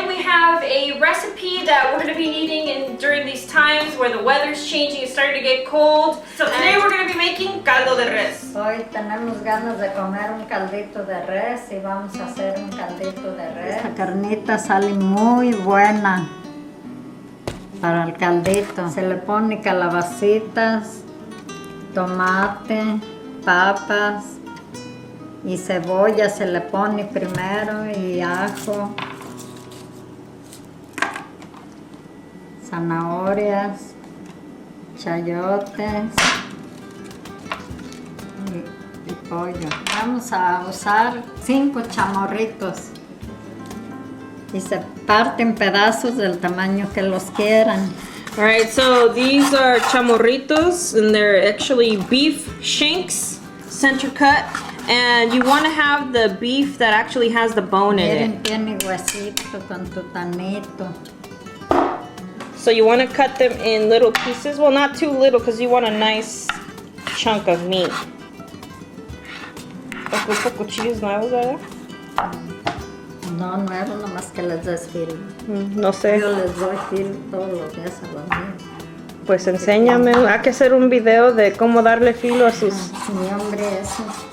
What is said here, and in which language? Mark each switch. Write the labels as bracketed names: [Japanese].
[English] have a recipe that we're going to be needing during these times where the weather's changing, it's starting to get cold. So today we're going to be making caldo de res. [Spanish] Hoy tenemos ganas de comer un caldito de res y vamos a hacer un caldito de res. Esta carnita sale muy buena para el caldito. Se le pone calabacitas, tomate, papas y cebolla se le pone primero y ajo, zanahorias, chayotes y pollo. Vamos a usar 5 chamorritos y se parten pedazos del tamaño que los quieran. [English] Alright, so these are chamorritos and they're actually beef shanks, center cut. And you want to have the beef that actually has the bone in it. [Spanish] Tiene huesito con tutanito. [English] So you want to cut them in little pieces. Well, not too little because you want a nice chunk of meat. [Spanish] ¿Ocupa cuchillos nuevos, verdad? No nuevos, nomás que les des filo. No sé. Yo les doy filo todos los días a los niños. Pues enséñame. Hay que hacer un video de cómo darle filo a sus... Sí, hombre, eso.